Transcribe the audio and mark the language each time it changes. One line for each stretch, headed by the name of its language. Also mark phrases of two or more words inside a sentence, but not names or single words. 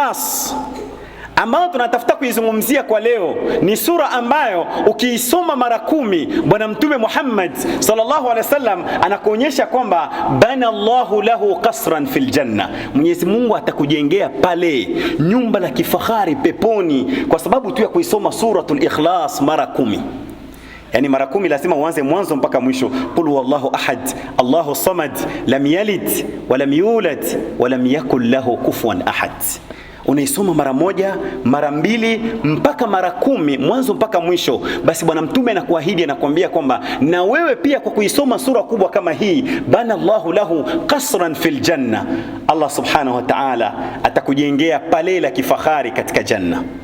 Swahili: Suratul ikhlas ambao tunatafuta kuizungumzia kwa leo ni sura ambayo ukiisoma mara 10 Bwana Mtume Muhammad
Arabic: صلى الله عليه وسلم
Swahili: anakuonyesha kwamba
Arabic: بنى الله له قصرا في الجنة,
Swahili: Mwenyezi Mungu atakujengea pale nyumba la kifahari peponi kwa sababu tu ya kuisoma suratul Ikhlas mara 10. Yani mara 10 lazima uanze mwanzo mpaka mwisho.
Arabic: قل هو الله أحد، الله الصمد، لم يلد ولم يولد ولم يكن له كفوا أحد.
Swahili: Unaisoma mara 1, mara 2 mpaka mara 10 mwanzo mpaka mwisho. Basi Bwana Mtume anakuahidi, anakuambia kwamba na wewe pia kwa kuisoma sura kubwa kama hii,
Arabic: بنى الله له قصرا في الجنة, الله سبحانه وتعالى
Swahili: atakujengea pale la kifahari katika janna.